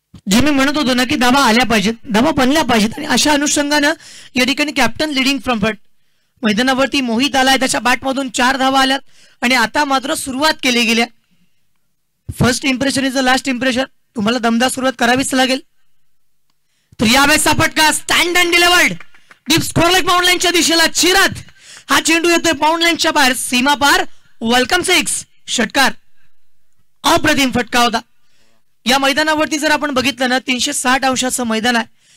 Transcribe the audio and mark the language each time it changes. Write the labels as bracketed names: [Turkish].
[Marathi] जे मी म्हणत होतो ना की धावा आल्या पाहिजेत, धावा बनल्या पाहिजेत आणि अशा अनुषंगानं या ठिकाणी [English] captain leading from front [Marathi] मैदानावरती मोहित आलाय. त्याच्या बॅटमधून 4 धावा आल्यात आणि आता मात्र सुरुवात केली गेली. [English] First impression is the last impression. [Marathi] तुम्हाला दमदार सुरुवात करावीच लागेल. तर यावेळेसचा फटका [English] stand and delivered deep square leg [Marathi] bound लाईनच्या दिशेला चिरत हा चेंडू येतोय बाउंड लाईनच्या बाहेर सीमा पार. वेलकम 6 षटकार. अप्रतिम फटका होता. या मैदानावरती जर आपण बघितलं ना 360 अंशाचं मैदान आहे.